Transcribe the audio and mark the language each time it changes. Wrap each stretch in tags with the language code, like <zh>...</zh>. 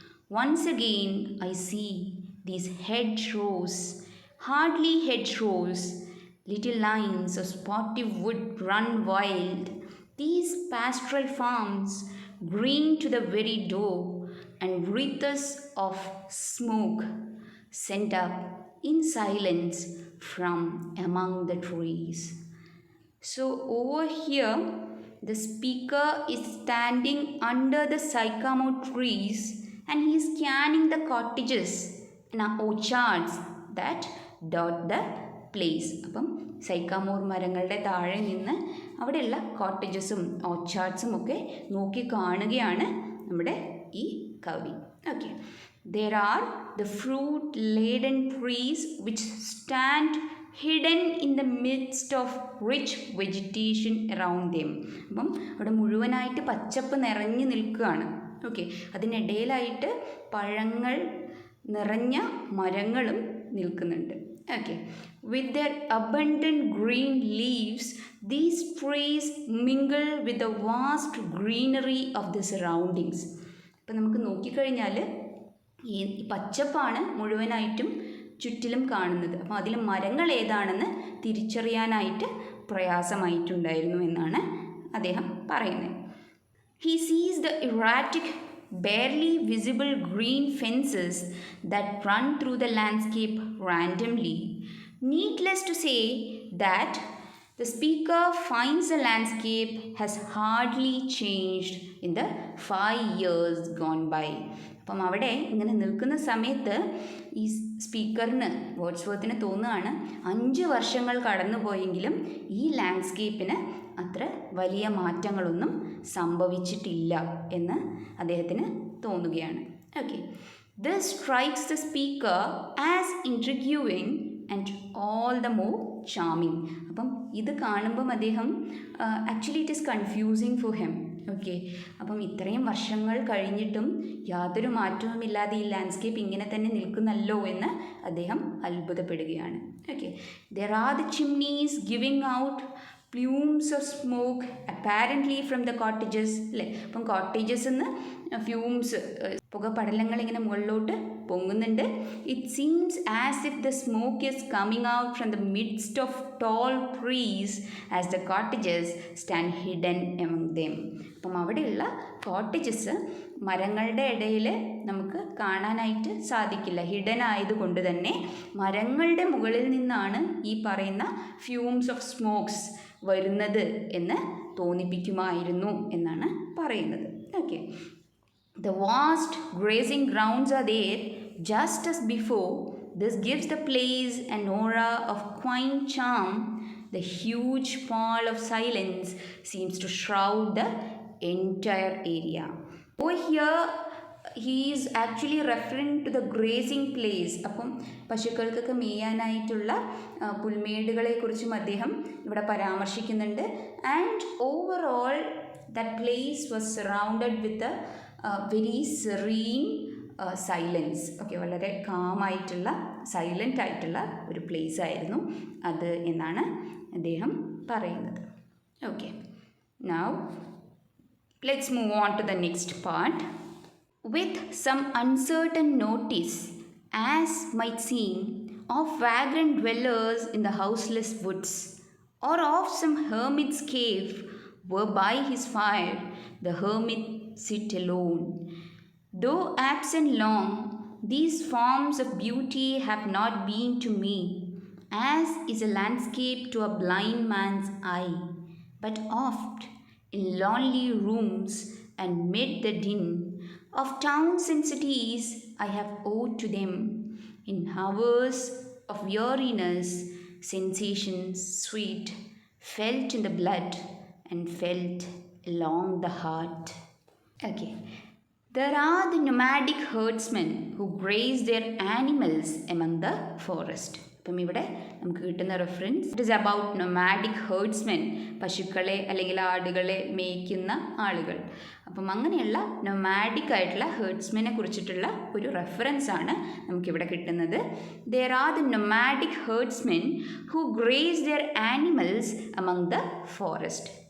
<en>Once again I see these hedgerows, hardly hedgerows, little lines of spotty wood run wild, these pastoral farms green to the very door, and wreaths of smoke sent up in silence from among the trees. So over here, the speaker is standing under the sycamore trees and he is scanning the cottages and orchards that dot the place.</en> <ml>അപ്പം സൈക്കാമോർ മരങ്ങളുടെ താഴെ നിന്ന് അവിടെയുള്ള കോട്ടേജസും ഓർച്ചാർഡ്സും ഒക്കെ നോക്കി കാണുകയാണ് നമ്മുടെ ഈ കവി.</ml> <en>Okay, there are the fruit laden trees which stand hidden in the midst of rich vegetation around them.</en> <ml>അപ്പം അവിടെ മുഴുവനായിട്ട് പച്ചപ്പ് നിറഞ്ഞു നിൽക്കുകയാണ്. ഓക്കെ, അതിനിടയിലായിട്ട് പഴങ്ങൾ നിറഞ്ഞ മരങ്ങളും നിൽക്കുന്നുണ്ട്.</ml> <en>Okay, with their abundant green leaves, these trees mingle with the vast greenery of the surroundings.</en> <ml>ഇപ്പം നമുക്ക് നോക്കിക്കഴിഞ്ഞാൽ ഈ പച്ചപ്പാണ് മുഴുവനായിട്ടും ചുറ്റിലും കാണുന്നത്. അപ്പോൾ അതിൽ മരങ്ങൾ ഏതാണെന്ന് തിരിച്ചറിയാനായിട്ട് പ്രയാസമായിട്ടുണ്ടായിരുന്നു എന്നാണ് അദ്ദേഹം പറയുന്നത്.</ml> <en>He sees the erratic, barely visible green fences that run through the landscape randomly. Needless to say that the speaker finds the landscape has hardly changed in the 5 years gone by.</en> <ml>അപ്പം അവിടെ ഇങ്ങനെ നിൽക്കുന്ന സമയത്ത് ഈ സ്പീക്കറിന്, വേർഡ്സ്വർത്തിന് തോന്നുകയാണ് 5 വർഷങ്ങൾ കടന്നു പോയെങ്കിലും ഈ ലാൻഡ്സ്കേപ്പിന് അത്ര വലിയ മാറ്റങ്ങളൊന്നും സംഭവിച്ചിട്ടില്ല എന്ന് അദ്ദേഹത്തിന് തോന്നുകയാണ്. Okay,</ml> <en>This strikes the speaker as intriguing and all the more charming.</en> <ml>അപ്പം ഇത് കാണുമ്പം അദ്ദേഹം</ml> <en>Actually it is confusing for him.</en> <ml>Okay, അപ്പം ഇത്രയും വർഷങ്ങൾ കഴിഞ്ഞിട്ടും യാതൊരു മാറ്റവുമില്ലാതെ ഈ ലാൻഡ്സ്കേപ്പ് ഇങ്ങനെ തന്നെ നിൽക്കുന്നല്ലോ എന്ന് അദ്ദേഹം അത്ഭുതപ്പെടുകയാണ്.</ml> <en>Okay, there are the chimneys giving out flumes of smoke apparently from the cottages.</en> <ml>അല്ലേ, അപ്പം കോട്ടേജസ് നിന്ന് ഫ്യൂംസ് പുകപടലങ്ങൾ ഇങ്ങനെ മുകളിലോട്ട് പൊങ്ങുന്നുണ്ട്.</ml> <en>It seems as if the smoke is coming out from the midst of tall trees as the cottages stand hidden among them.</en> <ml>അപ്പം അവിടെയുള്ള cottages മരങ്ങളുടെ ഇടയിൽ നമുക്ക് കാണാനായിട്ട് സാധിക്കില്ല. ഹിഡൻ ആയതുകൊണ്ട് തന്നെ മരങ്ങളുടെ മുകളിൽ നിന്നാണ് ഈ പറയുന്ന ഫ്യൂംസ് ഓഫ് സ്മോക്സ് വരുന്നത് എന്ന് തോന്നിപ്പിക്കുമായിരുന്നു എന്നാണ് പറയുന്നത്.</ml> <en>Okay, the vast grazing grounds are there just as before. This gives the place an aura of quaint charm. The huge pall of silence seems to shroud the entire area. Over here he is actually referring to the grazing place.</en> <ml>അപ്പം പശുക്കൾക്കൊക്കെ മേയാനായിട്ടുള്ള പുൽമേടുകളെക്കുറിച്ചും അദ്ദേഹം ഇവിടെ പരാമർശിക്കുന്നുണ്ട്.</ml> <en>And overall that place was surrounded with very serene silence.</en> <ml>Okay, വളരെ കാമായിട്ടുള്ള silent ആയിട്ടുള്ള ഒരു place ആയിരുന്നു അത് എന്നാണ് അദ്ദേഹം പറയുന്നത്.</ml> <en>Okay, now let's move on to the next part. With some uncertain notice, as might seem, of vagrant dwellers in the houseless woods, or of some hermit's cave, where by his fire the hermit sit alone. Though absent long, these forms of beauty have not been to me, as is a landscape to a blind man's eye, but oft in lonely rooms and mid the din of towns and cities I have owed to them, in hours of weariness, sensations sweet, felt in the blood and felt along the heart. Okay, there are the nomadic herdsmen who graze their animals among the forest.</en> <ml>അപ്പം ഇവിടെ നമുക്ക് കിട്ടുന്ന reference</ml> <en>it is about nomadic herdsmen,</en> <ml>പശുക്കളെ അല്ലെങ്കിൽ ആടുകളെ മേയ്ക്കുന്ന ആളുകൾ. അപ്പം അങ്ങനെയുള്ള നൊമാഡിക് ആയിട്ടുള്ള ഹേർഡ്സ്മെനെ കുറിച്ചിട്ടുള്ള ഒരു റെഫറൻസ് ആണ് നമുക്കിവിടെ കിട്ടുന്നത്.</ml> <en>There are the nomadic herdsmen who graze their animals among the forest.</en>